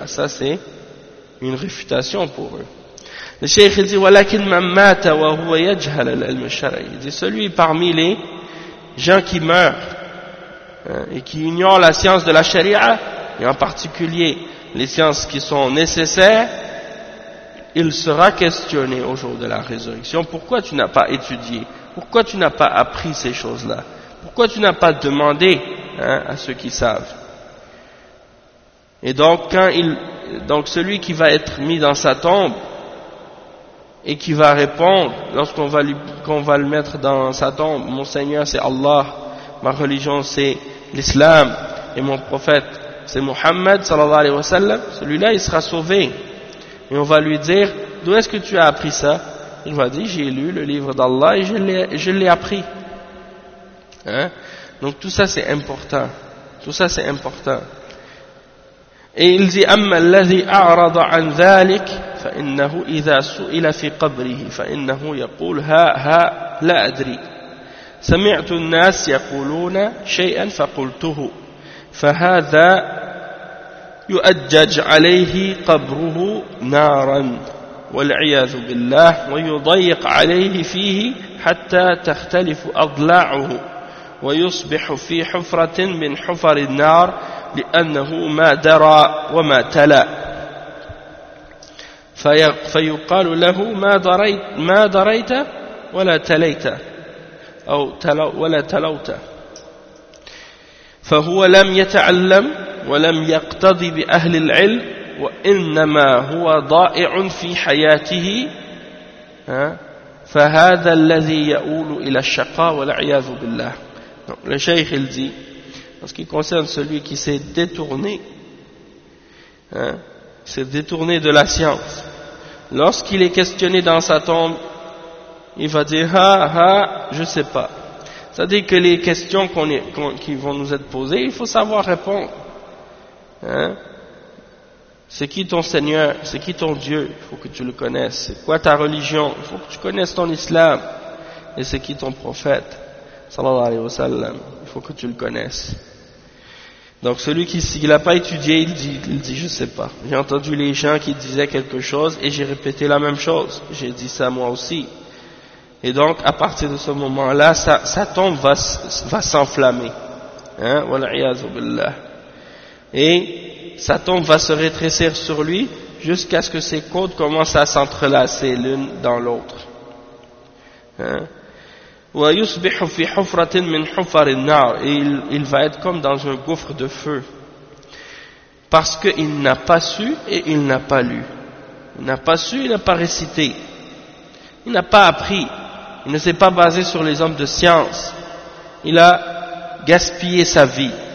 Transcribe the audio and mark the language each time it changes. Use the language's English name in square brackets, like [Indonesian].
[French] Ça, c'est une réfutation pour eux. Le Cheikh dit, [Arabic] ولكن من مات وهو يجهل العلم الشرعي. [French] Il dit, celui parmi les gens qui meurent, hein, et qui ignorent la science de la charia, et en particulier les sciences qui sont nécessaires, il sera questionné au jour de la résurrection. Pourquoi tu n'as pas étudié? Pourquoi tu n'as pas appris ces choses-là? Pourquoi tu n'as pas demandé, hein, à ceux qui savent? Et donc, celui qui va être mis dans sa tombe, et qui va répondre, lorsqu'on va le mettre dans sa tombe, mon Seigneur c'est Allah, ma religion c'est l'Islam, et mon prophète c'est Muhammad sallallahu alayhi wa sallam, celui-là il sera sauvé. Et on va lui dire, d'où est-ce que tu as appris ça? Il va dire, j'ai lu le livre d'Allah et je l'ai appris. Hein? Donc tout ça c'est important. Tout ça c'est important. Et il dit, [Arabic] amma alladhi a'rada an dhalik, فإنه إذا سئل في قبره فإنه يقول ها ها لا أدري سمعت الناس يقولون شيئا فقلته فهذا يؤجج عليه قبره نارا والعياذ بالله ويضيق عليه فيه حتى تختلف أضلاعه ويصبح في حفرة من حفر النار لأنه ما درى وما تلا فيقال له ما دريت ولا تليت أو ولا تلوت فهو لم يتعلم ولم يقتضي بأهل العلم وإنما هو ضائع في حياته فهذا الذي يؤول إلى الشقاء والعياذ بالله. [French] Le Cheikh il dit, en ce qui concerne celui qui s'est détourné, hein, s'est détourné de la science, lorsqu'il est questionné dans sa tombe, il va dire ha ha, je sais pas. C'est-à-dire que les questions qui vont nous être posées, il faut savoir répondre. Hein? C'est qui ton Seigneur? C'est qui ton Dieu? Il faut que tu le connaisses. C'est quoi ta religion? Il faut que tu connaisses ton Islam. Et c'est qui ton prophète? Sallallahu alayhi wa sallam. Il faut que tu le connaisses. Donc celui qui s'il n'a pas étudié, il dit je sais pas. J'ai entendu les gens qui disaient quelque chose et j'ai répété la même chose. J'ai dit ça moi aussi. Et donc à partir de ce moment-là, sa tombe va s'enflammer. Hein? Wal'iyadhu billah. Et sa tombe va se rétrécir sur lui jusqu'à ce que ses côtes commencent à s'entrelacer l'une dans l'autre. Hein? [Arabic] ويصبح في حفرة من حفر النار. [French] Il va être comme dans un gouffre de feu. Parce qu'il n'a pas su et il n'a pas lu. Il n'a pas su, il n'a pas récité. Il n'a pas appris. Il ne s'est pas basé sur les hommes de science. Il a gaspillé sa vie.